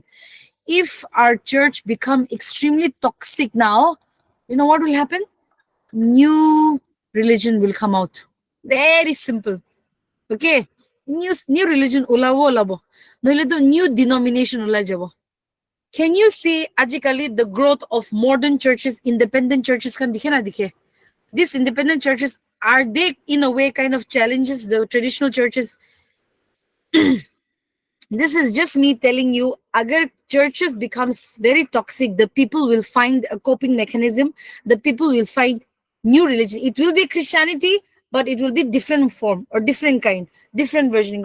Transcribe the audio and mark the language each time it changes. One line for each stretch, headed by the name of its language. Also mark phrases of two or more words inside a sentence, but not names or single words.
English: If our church become extremely toxic now, you know what will happen? New religion will come out. Very simple. Okay? New religion ulabo. New denomination ulajabo. Can you see ajikali the growth of modern churches, independent churches
Naga Pidgin: kan dikhe na dikhe?
English: These independent churches, are they in a way kind of challenges the traditional churches? This is just me telling you, agar churches becomes very toxic, the people will find a coping mechanism. The people will find new religion. It will be Christianity, but it will be different form or different kind, different version.